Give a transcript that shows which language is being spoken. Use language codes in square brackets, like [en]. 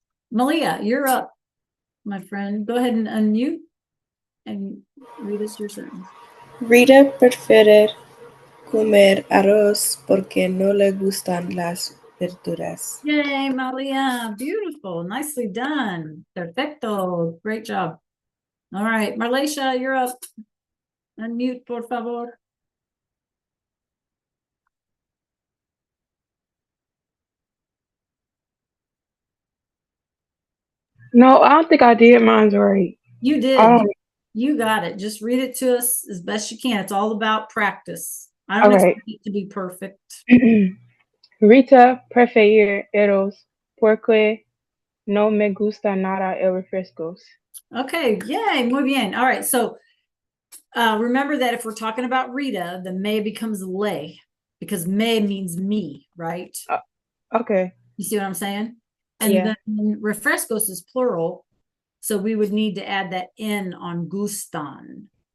[en] Malia, you're up, my friend. Go ahead and unmute and read us your sentence. [es] Rita prefiere comer arroz porque no le gustan las verduras. [en] Yay, Malia. Beautiful. Nicely done. Perfecto. Great job. All right, Marleisha, you're up. [es] Unmute, por favor. [en] No, I don't think I did mine's right. You did. Um, You got it. Just read it to us as best you can. It's all about practice. I don't okay. expect it to be perfect. [es] Rita prefiere arroz porque no me gusta nada el refrescos. [en] Okay, yay, muy bien. All right, so remember that if we're talking about Rita, the me becomes le because me means me, right? Okay. You see what I'm saying? And Yeah. then refrescos is plural, so we would need to add that in on gustan.